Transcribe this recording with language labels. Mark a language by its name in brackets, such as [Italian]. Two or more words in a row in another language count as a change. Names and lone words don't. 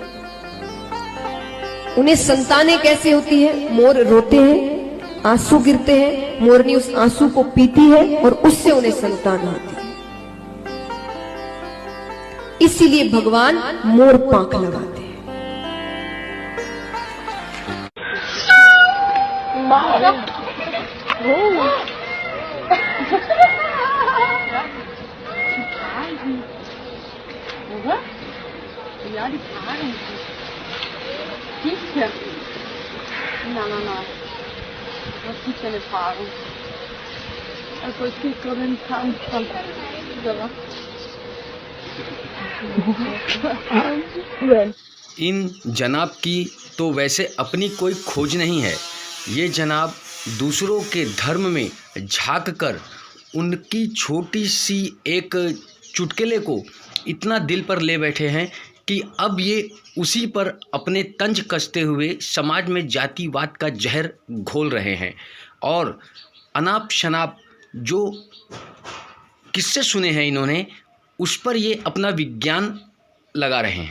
[Hindi] उन्हें संतानें कैसे होती है? मोर रोते हैं, आंसू गिरते हैं, मोरनी उस आंसू को पीती है और उससे उन्हें संतान आती है। इसीलिए भगवान मोर पांख लगाते हैं। [German] Ja, die Fragen. Sicher. Nein. Was sind für eine Fragen? Also es geht gerade in Kampf. [Hindi] इन जनाब की तो वैसे अपनी कोई खोज नहीं है। ये जनाब दूसरों के धर्म में झांक कर उनकी छोटी सी एक चुटकुले को इतना दिल पर ले बैठे हैं कि अब ये उसी पर अपने तंज कसते हुए समाज में जातिवाद का जहर घोल रहे हैं और अनाप शनाप जो किस्से सुने हैं इन्होंने उस पर ये अपना विज्ञान लगा रहे हैं।